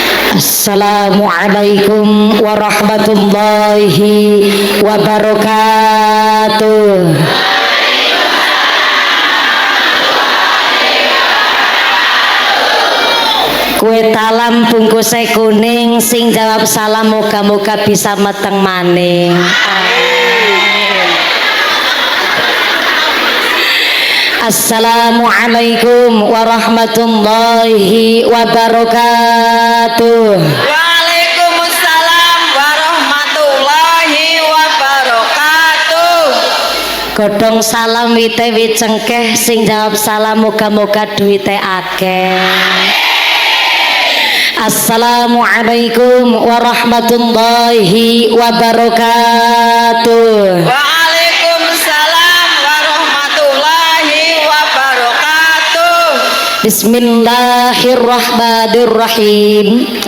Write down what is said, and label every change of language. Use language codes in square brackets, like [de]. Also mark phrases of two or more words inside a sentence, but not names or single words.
[ar] السلام عليكم ورحمة الله وبركاته. [jv] Kue talam bungkusnya kuning, sing jawab salam moga-moga bisa meteng maning. [ar] السلام عليكم ورحمة الله وبركاته. وعليكم السلام ورحمة الله وبركاته. [jv] Godhong salam wite wicengkeh, sing jawab salam moga-moga duwite akeh. [ar] السلام عليكم ورحمة الله وبركاته. Bismillahirrahmanirrahim.